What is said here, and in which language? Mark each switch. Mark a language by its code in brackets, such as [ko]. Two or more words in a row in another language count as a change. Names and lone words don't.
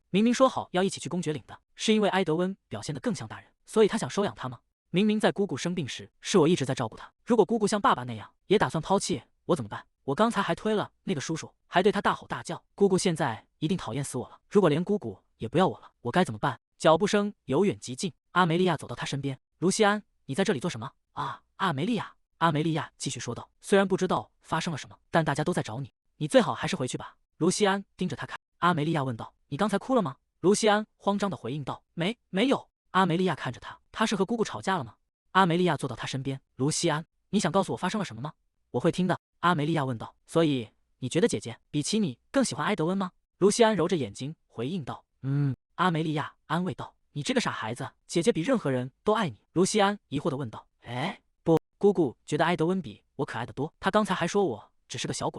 [zh] 明明說好要一起去公爵領的，是因為埃德溫表現得更像大人，所以他想收養他嗎？明明在姑姑生病時，是我一直在照顧她。如果姑姑像爸爸那樣，也打算拋棄我怎麼辦？我剛才還推了那個叔叔，還對他大吼大叫。姑姑現在一定討厭死我了。如果連姑姑也不要我了，我該怎麼辦？腳步聲由遠及近，阿梅利亞走到他身邊。盧西安，你在這裡做什麼？啊，阿梅利亞。阿梅利亞繼續說道，雖然不知道發生了什麼，但大家都在找你，你最好還是回去吧。盧西安盯着他看。阿梅利亞問道，你剛才哭了嗎？盧西安慌張地回應道，沒有。阿梅利亞看着他，他是和姑姑吵架了嗎？阿梅利亞坐到他身邊。盧西安，你想告訴我發生了什麼嗎？我會聽的。阿梅利亞問道，所以你覺得姐姐比起你更喜歡埃德溫嗎？盧西安揉着眼睛回應道，阿梅利亞安慰道，你這個傻孩子，姐姐比任何人都愛你。盧西安疑惑地問道，不，姑姑覺得埃德溫比我可愛得多，她剛才還說我只是個小鬼。